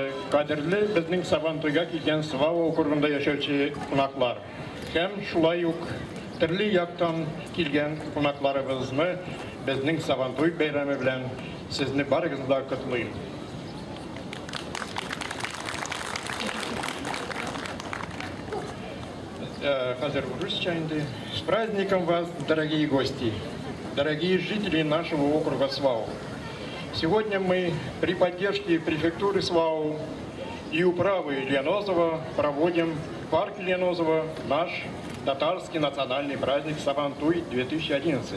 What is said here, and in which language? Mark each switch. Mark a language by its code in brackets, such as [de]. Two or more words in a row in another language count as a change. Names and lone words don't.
[tt] Кадерлі біздің Сабантуйға келген Свау округында яшәүче кунаклар. Һәм шулай ук төрле яктан килгән кунакларыбызны безнең Сабантуй бәйрәме белән сезне барыгызны да котлыйм. Хәзер русча инде. [ru] С праздником вас, дорогие гости, дорогие жители нашего округа Свау. Сегодня мы при поддержке префектуры Свау и управы Ленозова проводим в парке Ленозова наш татарский национальный праздник Сабантуй 2011.